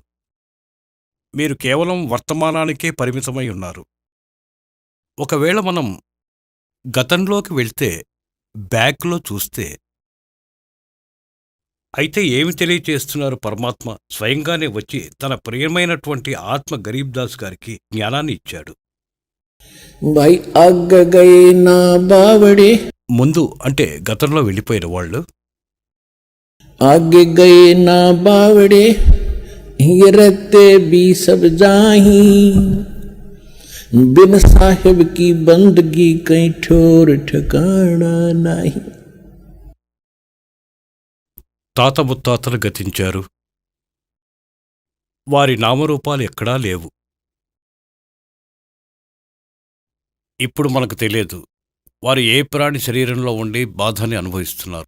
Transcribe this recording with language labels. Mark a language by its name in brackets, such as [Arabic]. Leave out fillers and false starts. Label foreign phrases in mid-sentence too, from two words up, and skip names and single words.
[Telugu] మీరు కేవలం వర్తమానానికే పరిమితమై ఉన్నారు. ఒకవేళ మనం గతంలోకి వెళ్తే, బ్యాక్‌లో చూస్తే, అయితే ఏమి తెలియచేస్తున్నారు పరమాత్మ? స్వయంగానే వచ్చి తన ప్రియమైనటువంటి ఆత్మ గరీబ్ దాస్ గారికి జ్ఞానాన్ని ఇచ్చాడు. [Hindi] भाई आग गए ना बावड़े, [Telugu] ముందు అంటే గతంలో వెళ్ళిపోయిన వాళ్ళు [Hindi] आगे गए ना बावड़े, ये रहते भी सब जाही, बिन साहिब की बंदगी कहीं ठोर ठिकाना नहीं. [Telugu] తాత ముత్తాతలు గతించారు. వారి నామరూపాలు ఎక్కడా లేవు. ఇప్పుడు మనకు తెలియదు వారు ఏ ప్రాణి శరీరంలో ఉండి బాధని అనుభవిస్తున్నారు.